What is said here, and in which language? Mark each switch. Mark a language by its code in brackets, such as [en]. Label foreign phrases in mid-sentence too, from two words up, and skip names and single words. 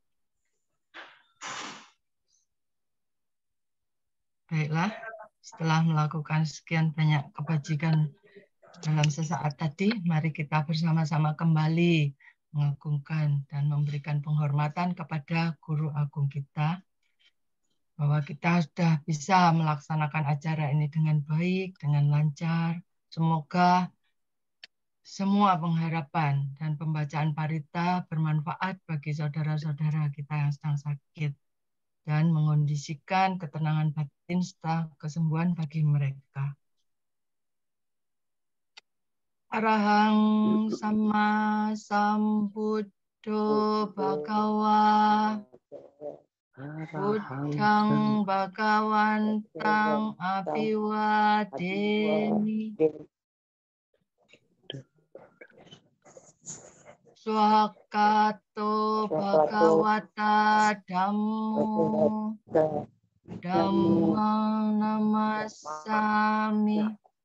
[id] Baiklah, setelah melakukan sekian banyak kebajikan dalam sesaat tadi, mari kita bersama-sama kembali mengagungkan dan memberikan penghormatan kepada guru agung kita, bahwa kita sudah bisa melaksanakan acara ini dengan baik, dengan lancar. Semoga semua pengharapan dan pembacaan parita bermanfaat bagi saudara-saudara kita yang sedang sakit dan mengondisikan ketenangan batin serta kesembuhan bagi mereka. [pi] Arahang sama sambuddho bhagawa buddhang bhagawantang abhiwademi swakato bhagawata dhammo dhammang namasami